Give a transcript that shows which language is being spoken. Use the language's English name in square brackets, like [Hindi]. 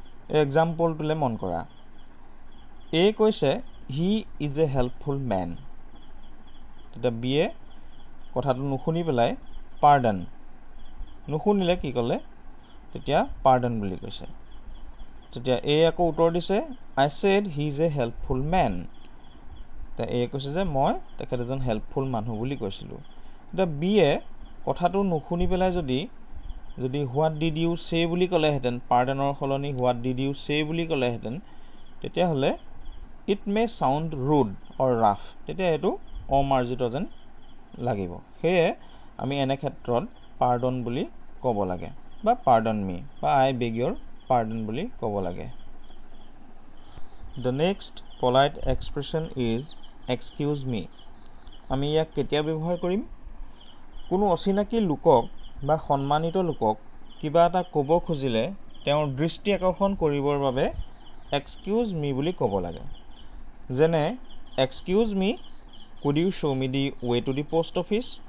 [Assamese] এই এক্সাম্পলটোলৈ মন কৰা। এ কৈছে [English] He is a helpful men. [Assamese] তেতিয়া বিয়ে কথাটো নুশুনি পেলাই পাৰ্ডন, নুশুনিলে কি ক'লে, তেতিয়া পাৰ্ডন বুলি কৈছে। তেতিয়া এ আকৌ উত্তৰ দিছে [English] I said he is a helpful men. [Assamese] তেতিয়া এ কৈছে যে মই তেখেত এজন হেল্পফুল মানুহ বুলি কৈছিলোঁ। এতিয়া বিয়ে কথাটো নুশুনি পেলাই যদি [English] what did you say [Assamese] বুলি ক'লেহেঁতেন, পাৰ্ডনৰ সলনি হোৱাট ডিড ইউ চে বুলি ক'লেহেঁতেন, তেতিয়াহ'লে [English] it may sound rude or rough, [Assamese] তেতিয়া এইটো অমাৰ্জিত যেন লাগিব। সেয়ে আমি এনে ক্ষেত্ৰত পাৰ্ডন বুলি ক'ব লাগে বা পাৰ্ডন মি বা [English] I beg your pardon [Assamese] বুলি ক'ব লাগে। [English] The next polite expression is excuse me. [Assamese] আমি ইয়াক কেতিয়া ব্যৱহাৰ কৰিম? কোনো অচিনাকি লোকক বা সন্মানিত লোকক কিবা এটা ক'ব খুজিলে তেওঁৰ দৃষ্টি আকৰ্ষণ কৰিবৰ বাবে এক্সকিউজ মি বুলি ক'ব লাগে। যেনে [English] Excuse me, could you show' me the way to the post office.